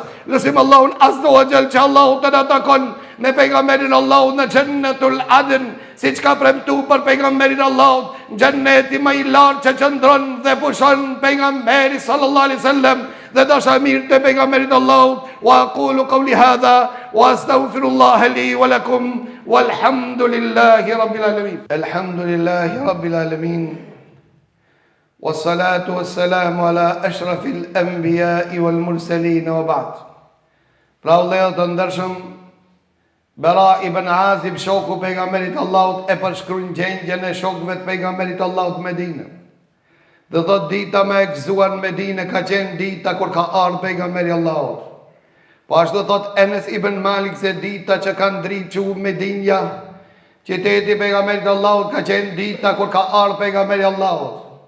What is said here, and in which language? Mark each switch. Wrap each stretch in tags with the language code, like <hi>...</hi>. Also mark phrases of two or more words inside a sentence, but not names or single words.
<sq>Lutim Allahun</sq> <ar>عز وجل</ar> <sq>që Allahu të na takon me pejgamberin Allahut në Jannatul Adn, siç ka premtuar për pejgamberin Allahut, xhenneti më i lartë që qëndron dhe pushon pejgamberi</sq> <ar>صلى الله عليه وسلم</ar> <sq>dhe dashamir të pejgamberit Allahut.</sq> <ar>وأقول قولي هذا وأستغفر الله لي ولكم والحمد لله رب العالمين. الحمد لله رب العالمين. والصلاة والسلام على أشرف الأنبياء والمرسلين وبعد.</ar> <sq>Pra vëllezër të ndershëm, Bara ibn Azib, shoku pejgamberit Allahut, e përshkruan gjendjen e shokëve të pejgamberit Allahut në Medinë. Dhe thot dita më e gëzuar në Medinë ka qenë dita kur ka ardhur pejgamberi Allahut. Po ashtu thot Enes ibn Malik se dita që ka ndriçuar Medinja, qyteti i pejgamberit Allahut, ka qenë dita kur ka ardhur pejgamberi Allahut.</sq>